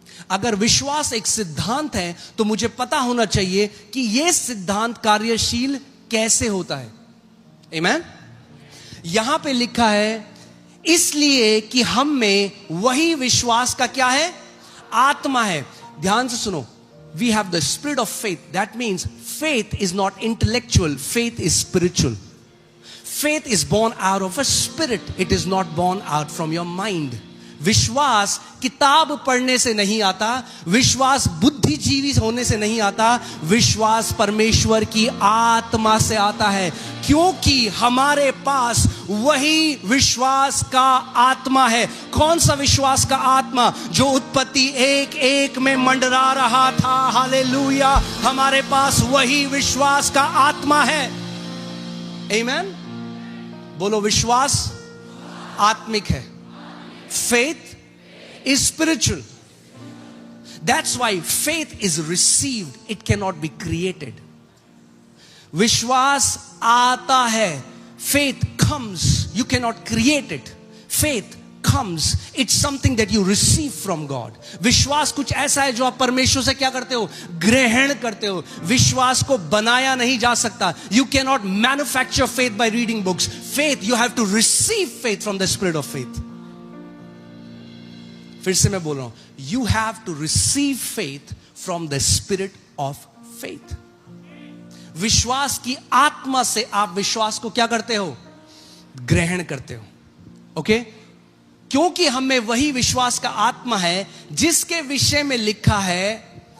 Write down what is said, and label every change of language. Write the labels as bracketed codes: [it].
[hi] अगर विश्वास एक सिद्धांत है तो मुझे पता होना चाहिए कि यह सिद्धांत कार्यशील कैसे होता है. आमीन. यहां पे लिखा है इसलिए कि हम में वही विश्वास का क्या है? आत्मा है. ध्यान से सुनो. [en] We have the spirit of faith. That means faith is not intellectual. Faith is spiritual. Faith is born out of a spirit. It is not born out from your mind. [hi] विश्वास किताब पढ़ने से नहीं आता. विश्वास बुद्धिजीवी होने से नहीं आता. विश्वास परमेश्वर की आत्मा से आता है, क्योंकि हमारे पास वही विश्वास का आत्मा है. कौन सा विश्वास का आत्मा? जो उत्पत्ति 1:1 में मंडरा रहा था. हालेलुया. हमारे पास वही विश्वास का आत्मा है. आमीन. बोलो, विश्वास आत्मिक है. [en] Faith is spiritual. That's why faith is received. It cannot be created. [hi] विश्वास आता है. [en] Faith comes. You cannot create it. Faith comes. It's something that you receive from God. [hi] विश्वास कुछ ऐसा है जो आप परमेश्वर से क्या करते हो? ग्रहण करते हो. विश्वास को बनाया नहीं जा सकता. [en] You cannot manufacture faith by reading books. Faith, you have to receive faith from the spirit of faith. [hi] फिर से मैं बोल रहा हूं, [en] You have to receive faith from the spirit of faith. [hi] विश्वास की आत्मा से आप विश्वास को क्या करते हो? ग्रहण करते हो. ओके? क्योंकि हमें वही विश्वास का आत्मा है जिसके विषय में लिखा है.